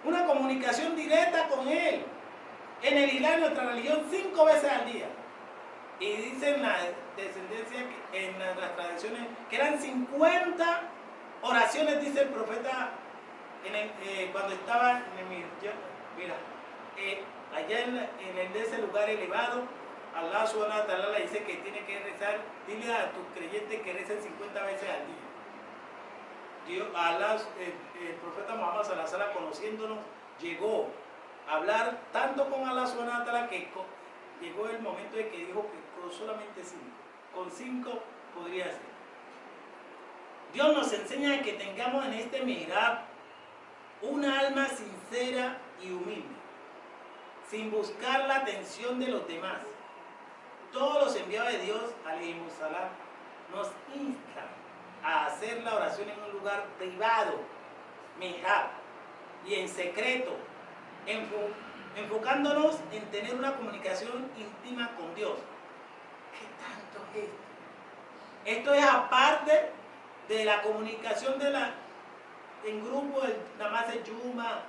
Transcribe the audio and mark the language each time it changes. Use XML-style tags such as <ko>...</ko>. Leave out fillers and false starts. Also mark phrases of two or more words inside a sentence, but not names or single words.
<es>una comunicación directa con Él. En el Islam, nuestra religión, 5 veces al día. Y dicen la descendencia, en las tradiciones, que eran 50 oraciones, dice el profeta, cuando estaba en el... Mira, allá en ese lugar elevado,</es> <ar>الله سبحانه وتعالى</ar> <es>le dice que tiene que rezar, dile a tus creyentes que recen 50 veces al día. Dios, Allah, el profeta Muhammad</es> <ar>صلى الله عليه وسلم,</ar> <es>conociéndonos, llegó a hablar tanto con</es> <ar>الله سبحانه وتعالى</ar> <es>que llegó el momento de que dijo que con solamente 5, con 5 podría ser. Dios nos enseña que tengamos en este mihrab una alma sincera y humilde, sin buscar la atención de los demás. Todos los enviados de Dios,</es> <ar>عليهم السلام,</ar> <es>nos instan a hacer la oración en un lugar privado, mihrab, y en secreto, enfocándonos en tener una comunicación íntima con Dios. ¿Qué tanto es esto? Esto es aparte de la comunicación en grupo, el namaz de Yuma.</es>